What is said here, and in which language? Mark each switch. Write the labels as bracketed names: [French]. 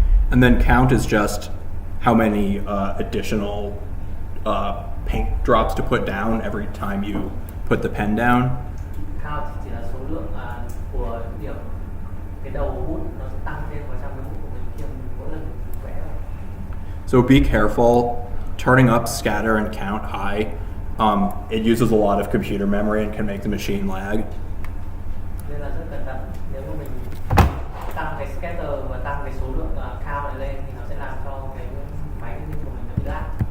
[English] And then count is just how many additional paint drops to put down every time you put the pen down. [Vietnamese] Count chỉ là số lượng của điểm cái đầu bút nó sẽ tăng thêm vào trong cái bút của mình khi mà mỗi lần vẽ. [English] So be careful. Turning up scatter and count high, it uses a lot of computer memory and can make the machine lag. [Vietnamese] Nên là rất cẩn thận. Nếu mà mình tăng cái scatter và tăng cái số lượng count này lên thì nó sẽ làm cho cái máy của mình nó bị lag.